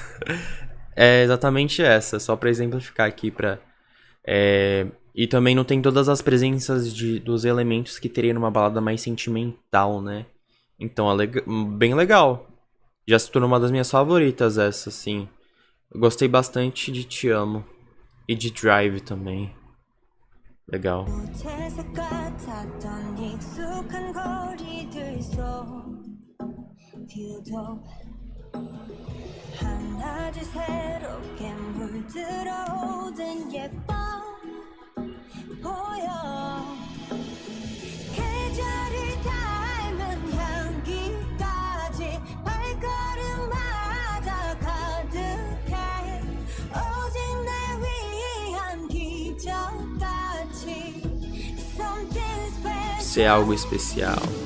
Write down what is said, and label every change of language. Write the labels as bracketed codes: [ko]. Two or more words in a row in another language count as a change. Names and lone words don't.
[pt] É exatamente essa, só pra exemplificar aqui e também não tem todas as presenças dos elementos que teria numa balada mais sentimental, né? Então é bem legal. Já se tornou uma das minhas favoritas essa, assim. Eu gostei bastante de Te Amo. E de Drive também. Legal. [ko] 하나둘 새롭게 물들어오던 예뻐 보여 계절이 닮은 향기까지 발걸음마다 가득해 오직 날 위한 기적까지 [pt] você é algo especial.